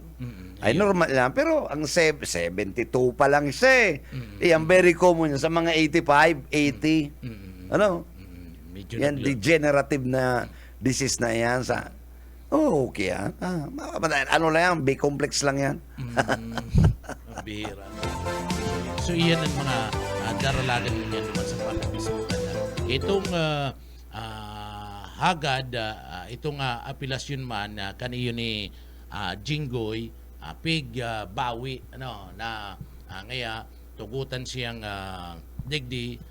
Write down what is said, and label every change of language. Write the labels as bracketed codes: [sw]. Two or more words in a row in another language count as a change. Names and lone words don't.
[tl] Ay normal lang pero ang 72 pa lang siya ang [en] very common [tl] sa mga 85, 80. Yan degenerative na disease na yan sa okay yan. Ano lang yan, B-complex lang yan. Bihira. [bik] So iyan ang mga daralagan niya naman sa pagkabisukan. Itong hagad, itong apilasyon man kaniyo ni Jinggoy pig bawi na ngaya tugutan siyang digdi